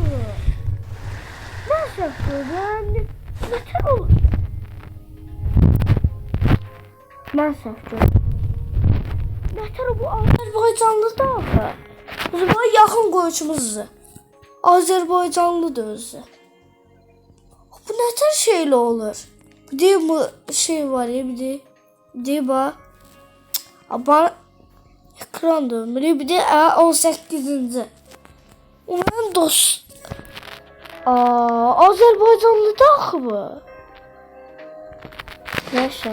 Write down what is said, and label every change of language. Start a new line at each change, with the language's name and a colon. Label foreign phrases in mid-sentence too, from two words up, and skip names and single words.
Azerbaijani: Mən səhv görürəm, nətər olur? Mən səhv görürəm. Nətər bu Azərbaycanlıdır axı? Bu yaxın qoyucumuzdur. Azərbaycanlıdır özü. Bu nətər şeylə olur?
Turkish: Bir de bu şey var ya, bir de bax. Ama ekran dönmeli. Bir de 18. Umarım dost.
Azerbaijani: Azerbaycanlı da axı bu.
Turkish: Neyse.